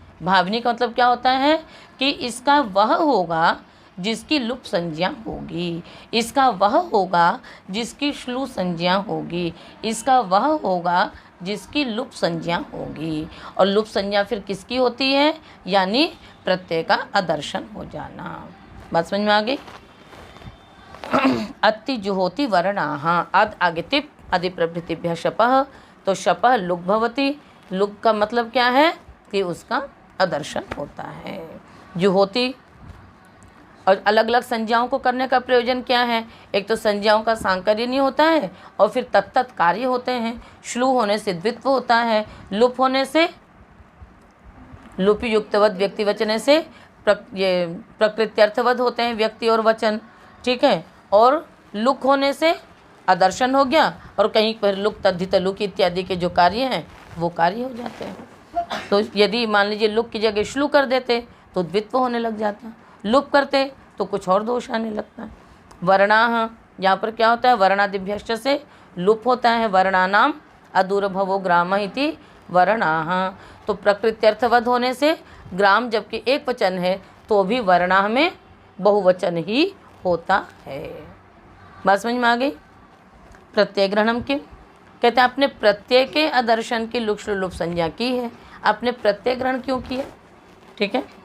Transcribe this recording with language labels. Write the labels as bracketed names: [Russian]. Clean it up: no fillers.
[Hindi] भाविनी का मतलब क्या होता है कि इसका वह होगा जिसकी लुप संज्ञा होगी, इसका वह होगा जिसकी श्लू संज्ञा होगी, इसका वह होगा जिसकी लुप संज्ञा होगी। और लुप संज्ञा फिर किसकी होती है? यानी प्रत्यय का आदर्शन हो जाना। बात समझ में आ गई? [Sanskrit] अति जुहोति वर्णाः। अद आगे तिप अधिप्रभृतिभ्यः शपः, तो शपः लुक भवति। [Hindi] लुक का मतलब क्या है कि उसका आदर्शन होता है। जुहोति और अलग अलग संज्ञाओं को करने का प्रयोजन क्या है? एक तो संज्ञाओं का सांकर्य नहीं होता है और फिर तत्त कार्य होते हैं। श्लू होने से द्वित्व होता है, लुप होने से [Sanskrit] लुपि युक्तवद व्यक्ति वचने [Hindi] से ये प्रकृत्यर्थवद होते हैं व्यक्ति और वचन। ठीक है। और लुक होने से आदर्शन हो गया और कहीं पर लुक तद्धित लुक इत्यादि के जो कार्य हैं वो कार्य हो जाते हैं। तो यदि मान लीजिए लुक की जगह श्लू कर देते तो द्वित्व होने लग जाता, लुप करते तो कुछ और दोष आने लगता है। वर्णाः, यहाँ पर क्या होता है? वर्णादिभ्यश्च से लुप होता है। [Sanskrit] वर्णानाम अदूरभवो ग्राम इति वर्णाः। [Hindi] तो प्रकृत्यर्थवद होने से ग्राम जबकि एक वचन है तो भी वर्णाः में बहुवचन ही होता है। बात समझ में आ गई? प्रत्यय ग्रहणम की कहते हैं आपने प्रत्यय के आदर्शन की लुक लुप संज्ञा की है, आपने प्रत्यय ग्रहण क्यों किया? ठीक है।